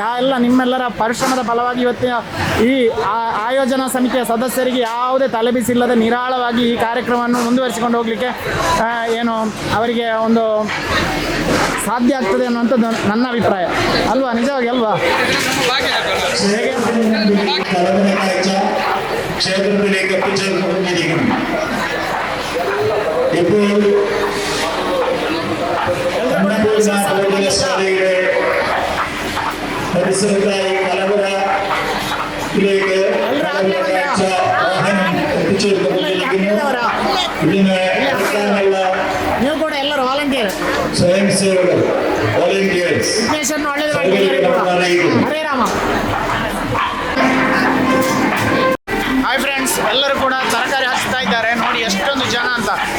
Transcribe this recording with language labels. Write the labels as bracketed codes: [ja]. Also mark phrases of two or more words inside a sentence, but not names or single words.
[kn] ಆ ಎಲ್ಲ ನಿಮ್ಮೆಲ್ಲರ ಪರಿಶ್ರಮದ ಫಲವಾಗಿ ಇವತ್ತಿನ ಈ ಆಯೋಜನಾ ಸಮಿತಿಯ ಸದಸ್ಯರಿಗೆ ಯಾವುದೇ ತಲೆಬಿಸಿಲ್ಲದೆ ನಿರಾಳವಾಗಿ ಈ ಕಾರ್ಯಕ್ರಮವನ್ನು ಮುಂದುವರಿಸಿಕೊಂಡು ಹೋಗಲಿಕ್ಕೆ ಏನು ಅವರಿಗೆ ಒಂದು ಸಾಧ್ಯ ಆಗ್ತದೆ ಅನ್ನುವಂಥದ್ದು ನನ್ನ ಅಭಿಪ್ರಾಯ. ಅಲ್ವಾ? ನಿಜವಾಗಿ ಅಲ್ವಾ? [ml] ക്ഷേത്രത്തിലേക്ക് എത്തിച്ചേർന്നുകൊണ്ടിരിക്കുന്നു. ഇപ്പോൾ ശാലയുടെ പരിസരത്തായി കലവറയിലേക്ക് വാഹനം എത്തിച്ചേർന്നുകൊണ്ടിരിക്കുന്നു. ഇതിന് എടുക്കാനുള്ള [kn] ನೀವು ಕೂಡ ಎಲ್ಲರೂ ವಾಲಂಟಿಯರ್ ಸ್ವಯಂ ಸೇವಕರು ವಾಲಂಟಿಯರ್ಸ್ ವಿಘ್ನೇಶ್ವರನ ಒಳ್ಳೇದು ಮಾಡಿ. ಹರೇ ರಾಮ. ಹಾಯ್ ಫ್ರೆಂಡ್ಸ್, ಎಲ್ಲರೂ ಕೂಡ ತರಕಾರಿ ಹಚ್ತಾ ಇದ್ದಾರೆ. ನೋಡಿ ಎಷ್ಟೊಂದು ಜನ ಅಂತ.